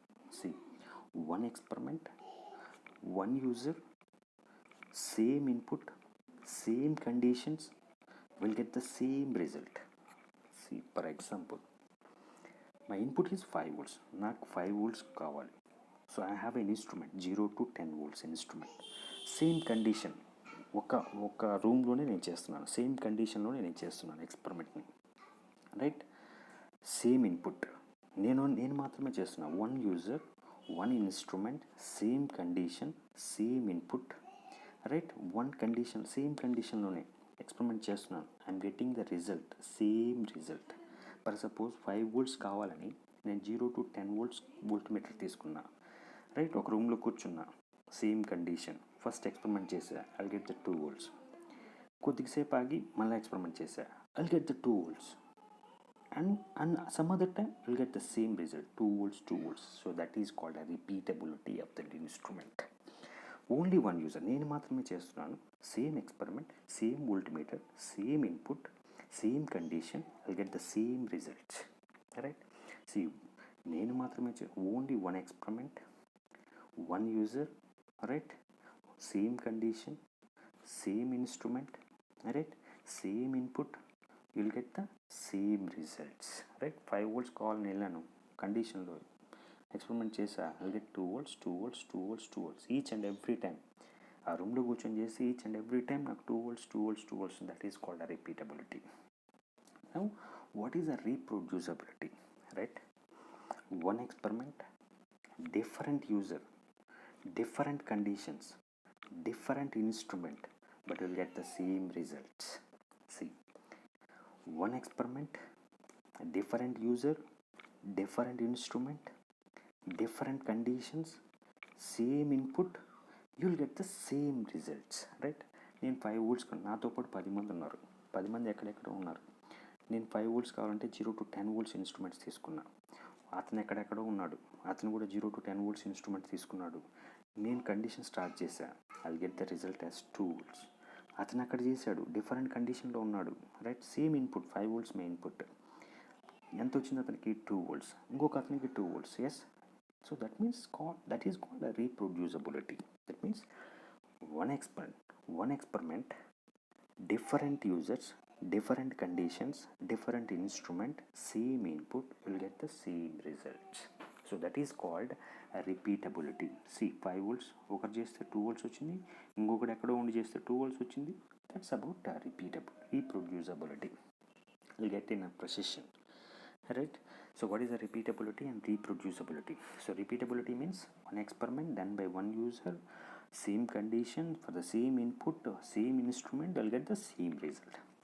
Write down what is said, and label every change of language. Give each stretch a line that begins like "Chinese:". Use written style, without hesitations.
English: See, one experiment, one user, same input, same conditions, we'll get the same result. See, for example, my input is 5 volts,
Telugu: నాకు 5 volts కావాలి.
English: So I have an instrument 0 to 10 volts instrument. Same condition,
Telugu: ఒక ఒక రూమ్లోనే నేను చేస్తున్నాను,
English: same కండిషన్లోనే
Telugu: నేను చేస్తున్నాను
English: ఎక్స్పెరిమెంట్ని, right. Same input,
Telugu: నేను మాత్రమే చేస్తున్నా.
English: One user, one instrument, same condition, same input, right. One condition, same కండిషన్లోనే experiment
Telugu: చేస్తున్నాను.
English: I'm getting the result, same result. For suppose 5 volts
Telugu: కావాలని నేను
English: 0 to 10 volts voltmeter
Telugu: తీసుకున్నా,
English: Right.
Telugu: ఒక రూమ్లో కూర్చున్నా,
English: same condition, first experiment
Telugu: చేసా,
English: I'll get the 2 volts.
Telugu: కొద్దిసేపు ఆగి మళ్ళీ
English: experiment
Telugu: చేసా,
English: I'll get the 2 volts. And some other time you'll get the same result, 2 volts, 2 volts. So that is called a repeatability of the instrument. Only one user,
Telugu: నేను మాత్రమే చేస్తున్నాను,
English: Same experiment, same voltmeter, same input, same condition, I'll get the same result, right. See,
Telugu: నేను మాత్రమే
English: Only one experiment, one user, right. Same condition, same instrument, right. Same input, you'll get the same results, right. 5 volts
Telugu: కావాలని వెళ్ళాను,
English: కండిషన్లో ఎక్స్పెరిమెంట్
Telugu: చేసా,
English: I'll get 2 volts, 2 volts, 2 volts, 2 volts each and every time.
Telugu: ఆ రూమ్లో కూర్చొని చేసి
English: each and every time
Telugu: నాకు 2 volts, 2 volts, 2 volts.
English: That is called a repeatability. Now what is a reproducibility, right. One experiment, different user, different conditions, different instrument, but you'll get the same results. See, one experiment, different user, different instrument, different conditions, same input, you'll get the same results, right.
Telugu: నేను 5 volts, నాతో పాటు 10 మంది ఉన్నారు, 10 మంది ఎక్కడెక్కడ ఉన్నారు. నేను 5 volts కావాలంటే 0 to 10 volts ఇన్స్ట్రుమెంట్స్ తీసుకున్నా. అతను ఎక్కడెక్కడో ఉన్నాడు, అతను కూడా 0 to 10 volts ఇన్స్ట్రుమెంట్ తీసుకున్నాడు. నేను కండిషన్ స్టార్ట్ చేశా,
English: I'll get the result as 2 volts.
Telugu: అతను అక్కడ చేశాడు, డిఫరెంట్ కండిషన్లో ఉన్నాడు, రైట్.
English: same input,
Telugu: 5 volts మే ఇన్పుట్. ఎంత వచ్చింది అతనికి? 2 volts. ఇంకొక అతనికి 2 volts.
English: Yes. So that means that is called a reproducibility. That means one experiment, different users, different conditions, different instrument, same input, you'll get the same results. So that is called a repeatability. See,
Telugu: 5 volts ఒకరు చేస్తే 2 volts వచ్చింది, ఇంకొకటి ఎక్కడో ఉండి చేస్తే 2 volts వచ్చింది.
English: That's about reproducibility. You'll get in a precision, right. So what is the repeatability and reproducibility? So repeatability means one experiment done by one user, same condition, for the same input, same instrument, they'll get the same result.